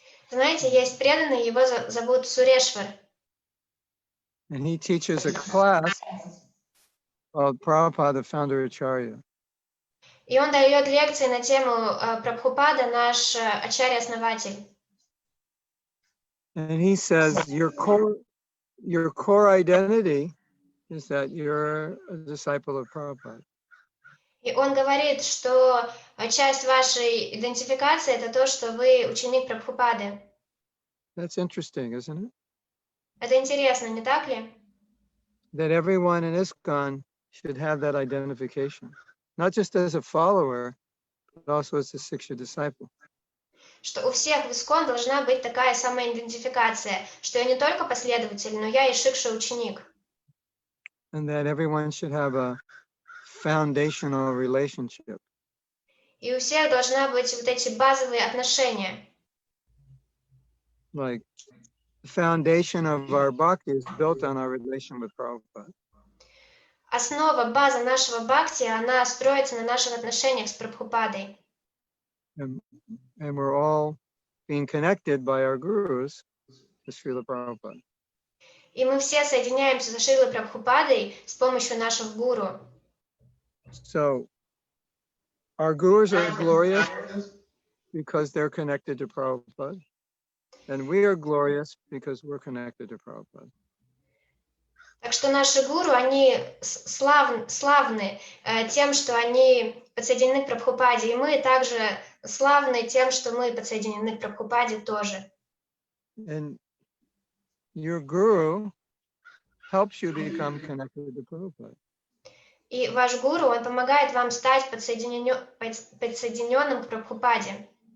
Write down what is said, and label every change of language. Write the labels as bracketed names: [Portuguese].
[Russian] Знаете, есть преданный, его зовут Сурешвар. [English] And he teaches a class called Prabhupada Founder Acharya. [Russian] И он дает лекции на тему Прабхупада, наш ачарья-основатель. [English] And he says your core identity is that you're a disciple of Prabhupada. [Russian] И он говорит, что часть вашей идентификации – это то, что вы ученик Прабхупады. [English] That's interesting, isn't it? [Russian] Это интересно, не так ли? [English] That everyone in ISKCON should have that identification, not just as a follower, but also as a Siksha disciple. [Russian] Что у всех в ИСККОН должна быть такая самоидентификация, что я не только последователь, но я и шикша-ученик. [English] And that everyone should have a foundational relationship. [Russian] И у всех должна быть вот эти базовые отношения. [English] Like the foundation of our bhakti is built on our relation with Prabhupada. [Russian] Основа, база нашего бхакти, она строится на наших отношениях с Прабхупадой. [English] And we're all being connected by our gurus to Srila Prabhupada. [Russian] И мы все соединяемся со Шрилой Прабхупадой с помощью наших гуру. [English] So our gurus are glorious because they're connected to Prabhupada. And we are glorious because we're connected to Prabhupada. [Russian] Так что наши гуру, они славны тем, что они подсоединены к Прабхупаде. И мы также славны тем, что мы подсоединены к Прабхупаде тоже. [English] And your guru helps you become connected to Prabhupada. [Russian] И ваш гуру, он помогает вам стать подсоединенным к Прабхупаде.